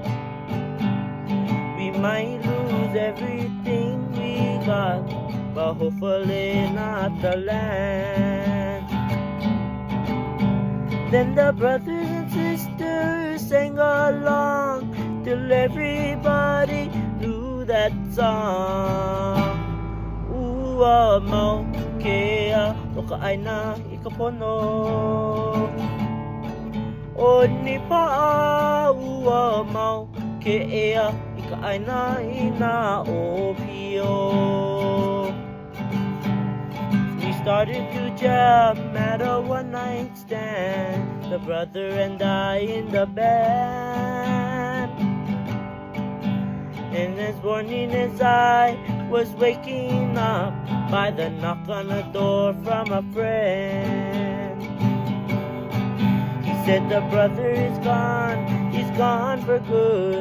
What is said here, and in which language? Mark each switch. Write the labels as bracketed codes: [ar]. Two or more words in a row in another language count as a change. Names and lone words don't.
[en] We might lose everything we got, but hopefully not the land. Then the brothers and sisters sang along till everybody knew that song. [haw] Ua mau kea o ka ʻāina i ka pono, o ni pa'a ua mau ke ea i ka ʻāina i nā ʻōpio. [en] We started to jam at a one-night stand, the brother and I in the band. And this morning as I was waking up by the knock on the door from a friend, he said the brother is gone, he's gone for good.